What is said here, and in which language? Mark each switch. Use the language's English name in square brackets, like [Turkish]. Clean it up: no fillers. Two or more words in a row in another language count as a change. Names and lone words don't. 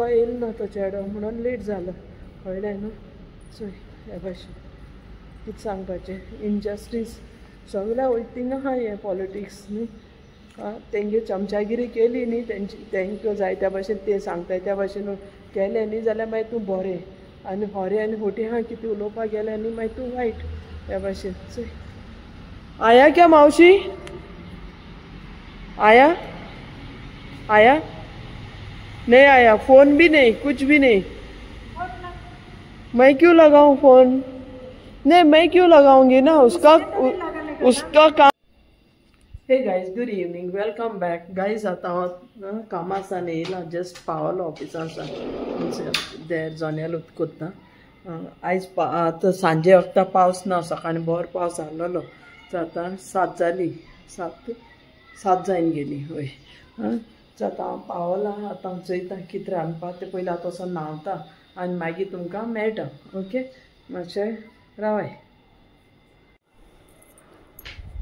[Konkani] येयलो ना तो चेडो म्हणून लेट जालो कळ्ळें न्हू चोय हे भाशेन कितें सांगपाचें इनजस्टीस सगळ्या वयतींग आहा हें पॉलिटिक्स न्ही तेंगे चमचागिरी केली न्ही तेंकां जाय त्या भाशेन ते सांगताय त्या भाशेन केलें न्ही जाल्यार मागीर तूं बरें आनी होरें आनी खोटी आहा कितें उलोवपाक गेलें न्ही मागीर तूं वायट ह्या भाशेन चोय [Hindi] आया क्या [Konkani] मावशी [Hindi] आया नहीं आया फोन भी नहीं कुछ भी नहीं मैं क्यों लगाऊं फोन नहीं मैं क्यों लगाऊंगी ना उसका काम [English] hey guys good evening welcome back guys [Konkani] आतां कामासान येयला [English] जस्ट [Konkani] पावलो ऑफिसांसान देर जोन्याल कोत्ता आयज आतां सांजे वखदां पावस ना सकाळीं बरो पावस आहलोलो आतां 7 जाली 7 जायन गेली हय आतां हांव पावलां आतां हांव चोयता कितें रांदपा तें पयलीं आतां वचोन न्हांवता आनी मागीर तुमकां मेळटा ओके मातशें रावाय